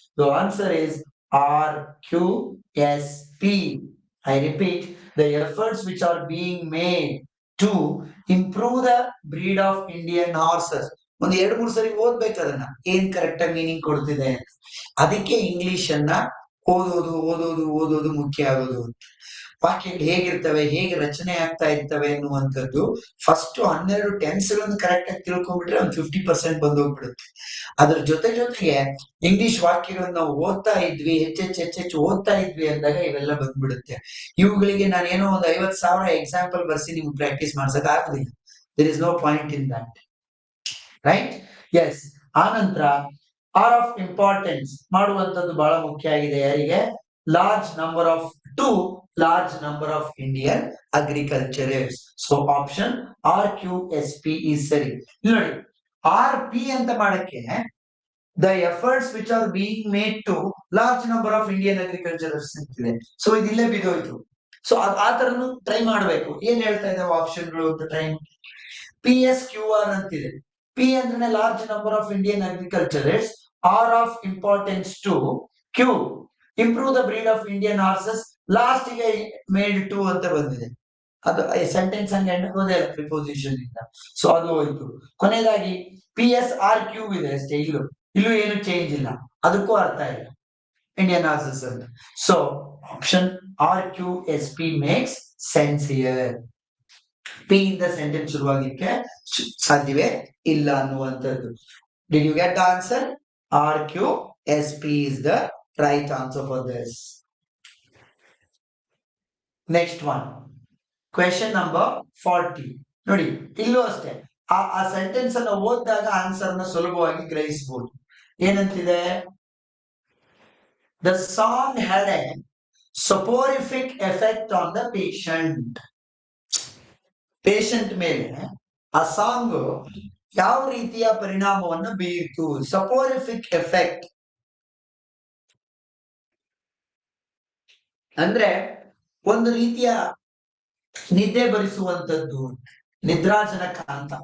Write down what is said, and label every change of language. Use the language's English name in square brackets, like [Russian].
[English] The answer is RQSP. I repeat, the efforts which are being made to improve the breed of Indian horses. [Kannada] ಒಂದ್ 2-3 ಸರಿ ಓದ್ಬೇಕು ಅದನ್ನ, ಏನ್ correct ಆಗಿ meaning ಕೊಡ್ತಿದೆ. ಅದಕ್ಕೆ ಇಂಗ್ಲಿಷ್ ಅನ್ನ ಓದೋದು ಮುಖ್ಯ ಆಗೋದು. ವಾಕ್ಯಗಳು ಹೇಗಿರ್ತವೆ, ಹೇಗೆ ರಚನೆ ಆಗ್ತಾ ಇರ್ತವೆ ಅನ್ನುವಂಥದ್ದು ಫಸ್ಟ್ 12 ಟೆನ್ಸ್ ಗಳನ್ನು ಕರೆಕ್ಟ್ ಆಗಿ ತಿಳ್ಕೊಂಡ್ಬಿಟ್ರೆ ಒಂದು 50% ಬಂದೋಗ್ಬಿಡುತ್ತೆ. ಅದ್ರ ಜೊತೆಗೆ ಇಂಗ್ಲಿಷ್ ವಾಕ್ಯಗಳನ್ನ ನಾವು ಓದ್ತಾ ಇದ್ವಿ, ಹೆಚ್ಚೆಚ್ಚು ಓದ್ತಾ ಇದ್ವಿ ಅಂದಾಗ ಇವೆಲ್ಲ ಬಂದ್ಬಿಡುತ್ತೆ. ಇವುಗಳಿಗೆ ನಾನೇನೋ ಒಂದು 50,000 ಎಕ್ಸಾಂಪಲ್ ಬರ್ಸಿ ನಿಮ್ಗೆ ಪ್ರಾಕ್ಟೀಸ್ ಮಾಡ್ಸಕ್ ಆಗೋದಿಲ್ಲ. [English] There is no point in that, right? Yes. ಆನಂತರ are of importance [Kannada] ಮಾಡುವಂತದ್ದು ಬಹಳ ಮುಖ್ಯ ಆಗಿದೆ ಯಾರಿಗೆ, [English] Large number of to large number of Indian agriculturers. So option RQSP is ಸರಿ. [Kannada] ನೋಡಿ, RP ಅಂತ ಮಾಡಕ್ಕೆ [English] the efforts which are being made to large number of Indian agriculturers ಅಂತಿದೆ. [Kannada] ಸೊ ಇದಿಲ್ಲೇ ಬಿದ್ದೋಯ್ತು. ಸೊ ಆ ತರನು ಟ್ರೈ ಮಾಡ್ಬೇಕು. ಏನ್ ಹೇಳ್ತಾ ಇದಾವೆ ಆಪ್ಷನ್ಗಳು ಅಂತ ಟ್ರೈ. PSQR ಅಂತಿದೆ. [English] P ಅಂದ್ರೆ large number of Indian agriculturers, are of importance to, Q improve the breed of Indian horses, last ಗೆ made to [Kannada] ಅಂತ ಬಂದಿದೆ. ಅದು ಸೆಂಟೆನ್ಸ್ ಹಂಗೆ ಎಂಡೋದೇ ಇಲ್ಲ ಪ್ರಿಪೋಸಿಷನ್ ಇಂದ. ಸೊ ಅದು ಹೋಯ್ತು. ಕೊನೆಯದಾಗಿ PSRQ ಇದೆ ಅಷ್ಟೇ, ಇಲ್ಲೂ ಏನು ಚೇಂಜ್ ಇಲ್ಲ, ಅದಕ್ಕೂ ಅರ್ಥ ಇಲ್ಲ ಇಂಡಿಯನ್ ಹಾರ್ಸಸ್ ಅಂತ. [English] So option RQSP makes sense here. [Kannada] P ಇಂದ ಸೆಂಟೆನ್ಸ್ ಶುರುವಾಗಿಕ್ಕೆ ಸಾಧ್ಯವೇ ಇಲ್ಲ ಅನ್ನುವಂಥದ್ದು. [English] Did you get the answer? RQSP is the right answer for this. Next one, question number 40. [Kannada] ನೋಡಿ, ಇಲ್ಲೂ ಅಷ್ಟೇ ಆ ಸೆಂಟೆನ್ಸ್ ಅನ್ನ ಓದಿದಾಗ ಆನ್ಸರ್ ನ ಸುಲಭವಾಗಿ ಗ್ರಹಿಸಬಹುದು. ಏನಂತಿದೆ, [English] the song had a soporific effect on the patient. [Kannada] Patient ಮೇಲೆ ಆ ಸಾಂಗ್ ಯಾವ ರೀತಿಯ ಪರಿಣಾಮವನ್ನು ಬೀರಿತು? ಸಪೋರಿಫಿಕ್ ಎಫೆಕ್ಟ್ ಅಂದ್ರೆ ಒಂದು ರೀತಿಯ ನಿದ್ದೆ ಬರಿಸುವಂತದ್ದು, ನಿದ್ರಾಜನಕ ಅಂತ.